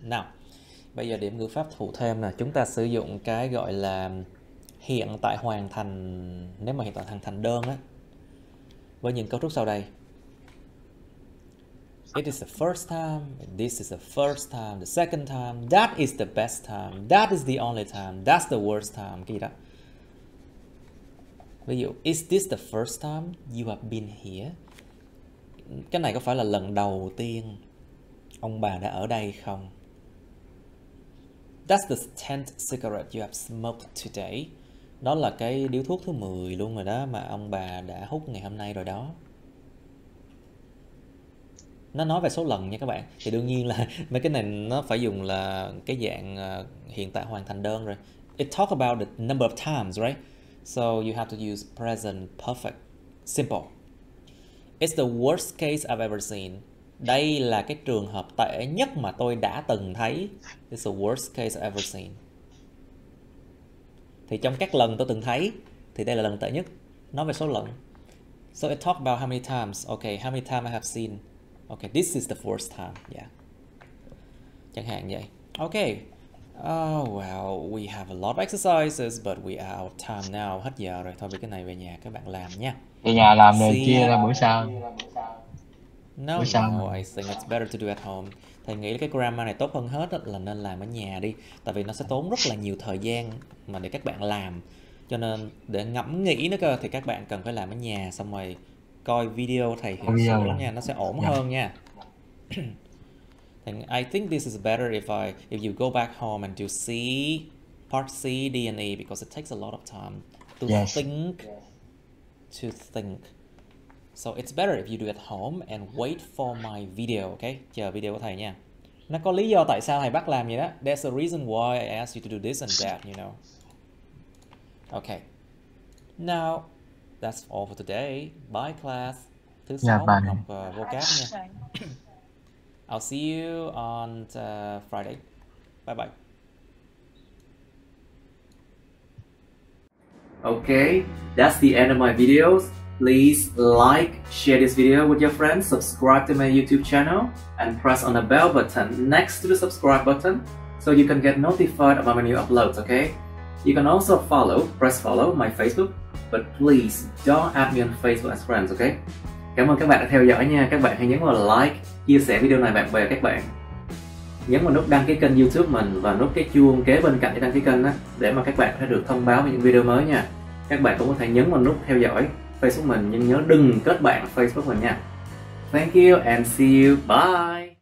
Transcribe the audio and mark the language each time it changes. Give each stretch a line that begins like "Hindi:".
Vietnamese: Nào, bây giờ điểm ngữ pháp thủ thêm là chúng ta sử dụng cái gọi là hiện tại hoàn thành, nếu mà hiện tại hoàn thành đơn á, với những cấu trúc sau đây.
English: It is the first time, this is the first time, the second time, that is the best time, that is the only time, that's the worst time,
Vietnamese: cái gì đó. Ví dụ,
English: is this the first time you have been here?
Vietnamese: Cái này có phải là lần đầu tiên ông bà đã ở đây không?
English: That's the 10th cigarette you have smoked today.
Vietnamese: Đó là cái điếu thuốc thứ 10 luôn rồi đó mà ông bà đã hút ngày hôm nay rồi đó. Nó nói về số lần nha các bạn. Thì đương nhiên là mấy cái này nó phải dùng là cái dạng hiện tại hoàn thành đơn rồi.
English: It talk about the number of times, right? So you have to use present perfect simple. It's the worst case I've ever seen.
Vietnamese: Đây là cái trường hợp tệ nhất mà tôi đã từng thấy.
English: It's the worst case I've ever seen.
Vietnamese: Thì trong các lần tôi từng thấy thì đây là lần tệ nhất. Nói về số lần.
English: So it talk about how many times. Okay, how many times I have seen. Okay, this is the first time. Yeah.
Vietnamese: Chẳng hạn vậy.
English: Okay. Oh well, we have a lot of exercises, but we are out of time now.
Vietnamese: Hết giờ rồi. Thôi, vì cái này về nhà các bạn làm nha. Về nhà làm rồi chia ra bữa sau.
English: No, I think it's better to do at home.
Vietnamese: Thầy nghĩ cái grammar này tốt hơn hết là nên làm ở nhà đi. Tại vì nó sẽ tốn rất là nhiều thời gian mà để các bạn làm. Cho nên để ngẫm nghĩ nữa cơ thì các bạn cần phải làm ở nhà, xong rồi coi video thầy hiểu sửa lắm nha, nó sẽ ổn hơn nha.
English: I think this is better if you go back home and do C, part C, D and E, because it takes a lot of time to think. So it's better if you do it at home and wait for my video, okay?
Vietnamese: Chờ video của thầy nha. Nó có lý do tại sao thầy bắt làm vậy đó.
English: There's a reason why I asked you to do this and that, you know. Okay. Now, that's all for today. Bye class.
Vietnamese: Thứ 6 mình học vocab nha.
English: I'll see you on Friday. Bye bye. Okay, that's the end of my videos. Please like, share this video with your friends, subscribe to my YouTube channel, and press on the bell button next to the subscribe button so you can get notified about my new uploads, okay? You can also press follow my Facebook, but please don't add me on Facebook as friends, okay?
Vietnamese: Cảm ơn các bạn đã theo dõi nha. Các bạn hãy nhấn vào like, chia sẻ video này bạn bè các bạn. Nhấn vào nút đăng ký kênh YouTube mình và nút cái chuông kế bên cạnh để đăng ký kênh đó, để mà các bạn sẽ được thông báo về những video mới nha. Các bạn cũng có thể nhấn vào nút theo dõi Facebook mình, nhưng nhớ đừng kết bạn Facebook mình nha.
English: Thank you and see you. Bye.